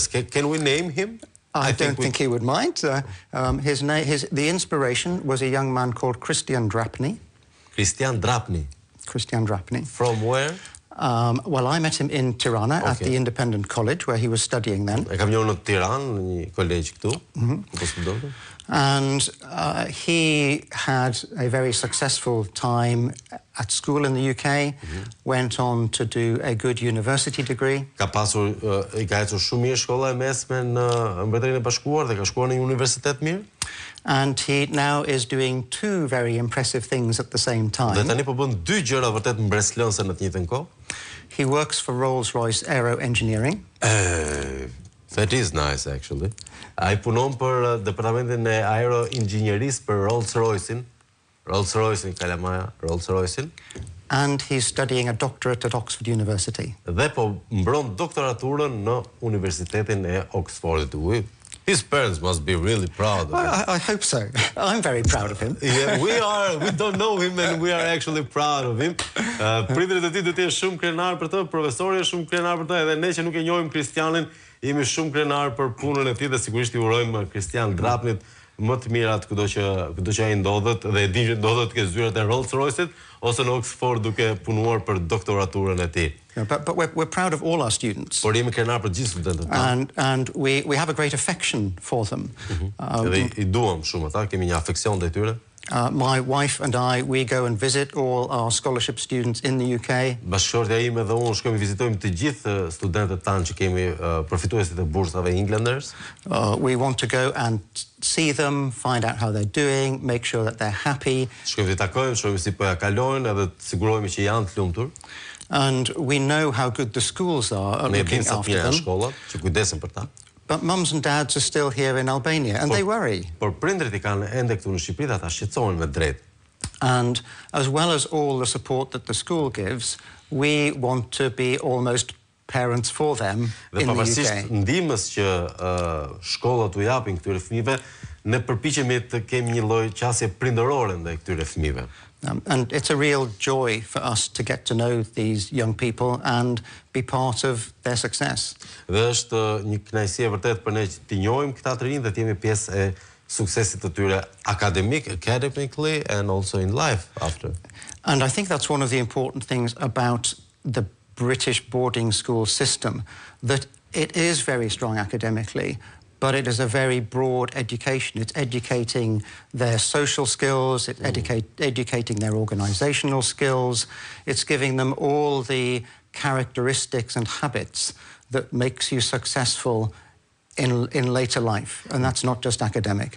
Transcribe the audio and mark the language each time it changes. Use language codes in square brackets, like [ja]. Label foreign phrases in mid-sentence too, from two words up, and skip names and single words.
[en] Can we name him? I don't think he would mind. The inspiration was a young man called Christian Drapni. Christian Drapni. Christian Drapni. From where? Well, I met him in Tirana at the Independent College where he was studying then. [sq] E kam njohur në Tiranë, në një kolegj këtu, ku po studonte. [en] And he had a very successful time at school in the UK, went on to do a good university degree. [sq] I ka ecur shumë mirë shkolla e mesme në Mbretërinë e Bashkuar dhe ka shkuar në një universitet mirë. [en] And he now is doing 2 very impressive things at the same time. [sq] Dhe tani po bën 2 gjëra vërtet mbreslënse në të njëjtën kohë. [en] He works for Rolls-Royce Aero Engineering. That is nice, actually. [sq] Ai punon për departamentin e aeroinxhinierisë për Rolls-Royce'in. Rolls-Royce'in, kalamaja, Rolls-Royce'in. [en] And he's studying a doctorate at Oxford University. [sq] Dhe po mbron doktoraturën në Universitetin e Oxfordit. [en] His parents must be really proud of him. I hope so. I'm very proud of him. Yeah, we are. We don't know him and we are actually proud of him. [sq] Prindërit e tij do të jenë shumë krenar për të, profesori është shumë krenar për të, edhe ne që nuk e njohim Kristianin, jemi shumë krenar për punën e tij dhe sigurisht i urojmë Kristian Drapnit më të mirat kudo që ai ndodhet dhe e din që ndodhet ke zyrat e Rolls-Royce-it ose në Oxford duke punuar për doktoraturën e tij. [en] But we're proud of all our students. [sq] Por jemi krenar për gjithë studentët. [en] And we have a great affection for them. [sq] Dhe I duam shumë ata, kemi një afeksion ndaj tyre. [en] My wife and I, we go and visit all our scholarship students in the UK. [sq] Bashkëshortja ime dhe unë shkojmë vizitojmë të gjithë studentët tanë që kemi përfituesit e bursave Englanders. [en] We want to go and see them, find out how they're doing, make sure that they're happy. [sq] Shkojmë të takojmë, shohim si po ja kalojnë edhe të sigurohemi që janë të lumtur. [en] And we know how good the schools are looking after them. [sq] Shkollat që kujdesen për ta. [en] But mums and dads are still here in Albania and they worry. [sq] Por prindrit I kanë ende këtu në Shqipëri dhe ata shqetësohen me drejtë. [en] And as well as all the support that the school gives, we want to be almost parents for them in the UK. [sq] Dhe pavarësisht ndihmës që shkollat u japin këtyre fëmijëve, ne përpiqemi të kemi një lloj qasje prindërore ndaj këtyre fëmijëve. [en] And it's a real joy for us to get to know these young people and be part of their success. [sq] Dhe është një kënaqësi e vërtetë për ne që t'i njohim këta të rinj dhe të jemi pjesë e suksesit të tyre [en] academically and also in life after. And I think that's one of the important things about the British boarding school system, that it is very strong academically, but it is a very broad education. It's educating their social skills, it's educating their organizational skills, it's giving them all the characteristics and habits that makes you successful in later life, and that's not just academic.